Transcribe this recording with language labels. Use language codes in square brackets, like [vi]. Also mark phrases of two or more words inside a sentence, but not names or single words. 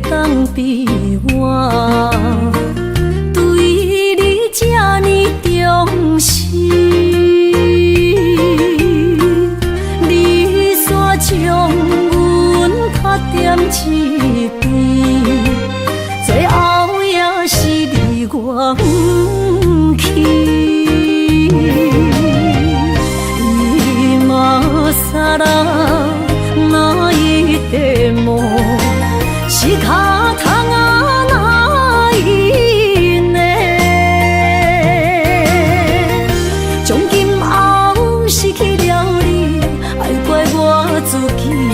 [nan] 比我对你这呢重视，你煞将阮踢点一边，最后也是离我不去。 [ja] 今さら泣いても仕方がないね。 [nan] 从今后失去了你，爱怪我自己。